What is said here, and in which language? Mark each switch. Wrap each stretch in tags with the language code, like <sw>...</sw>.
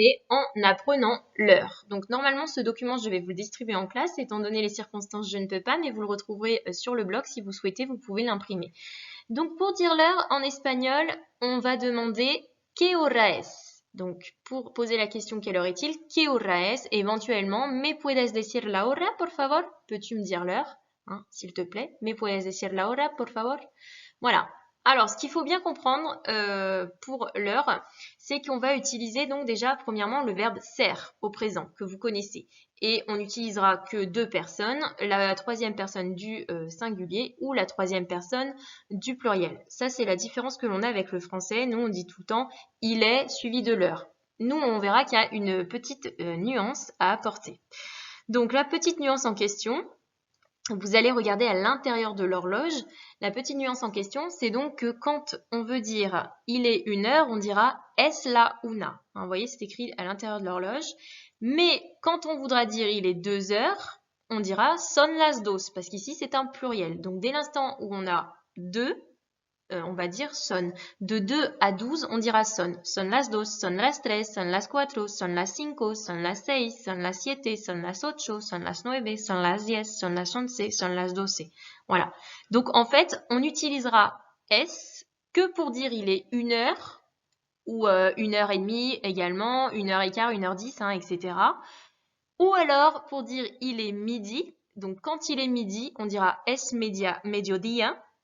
<fr>En apprenant l'heure. Donc normalement ce document je vais vous le distribuer en classe, étant donné les circonstances je ne peux pas, mais vous le retrouverez sur le blog si vous souhaitez, vous pouvez l'imprimer. Donc pour dire l'heure en espagnol, on va demander</fr> <es>¿qué hora es?</es> <fr>Donc pour poser la question quelle heure est-il?</fr> <es>¿Qué hora es? Éventuellement, ¿me puedes decir la hora, por favor?</es> <fr>Peux-tu me dire l'heure, hein, s'il te plaît?</fr> <es>¿Me puedes decir la hora, por favor?</es> <fr>Voilà. Alors, ce qu'il faut bien comprendre pour l'heure, c'est qu'on va utiliser donc déjà premièrement le verbe ser au présent que vous connaissez. Et on n'utilisera que deux personnes, la troisième personne du singulier ou la troisième personne du pluriel. Ça, c'est la différence que l'on a avec le français. Nous, on dit tout le temps « il est » suivi de l'heure. Nous, on verra qu'il y a une petite nuance à apporter. Donc, la petite nuance en question, vous allez regarder à l'intérieur de l'horloge. La petite nuance en question, c'est donc que quand on veut dire « il est 1h », on dira «</fr> <es>es la una ».</es> <fr>Vous voyez, c'est écrit à l'intérieur de l'horloge. Mais quand on voudra dire « il est 2h », on dira «</fr> <es>son las dos</es> <fr>», parce qu'ici, c'est un pluriel. Donc, dès l'instant où on a 2, on va dire son. De 2 à 12, on dira son.</fr> <es>Son las dos, son las tres, son las cuatro, son las cinco, son las seis, son las siete, son las ocho, son las nueve, son las diez, son las once, son las doce.</es> <fr>Voilà. Donc, en fait, on utilisera S que pour dire il est 1h ou 1h30 également, 1h15, 1h10, etc. Ou alors, pour dire il est midi. Donc, quand il est midi, on dira</fr> <es>es mediodía.</es>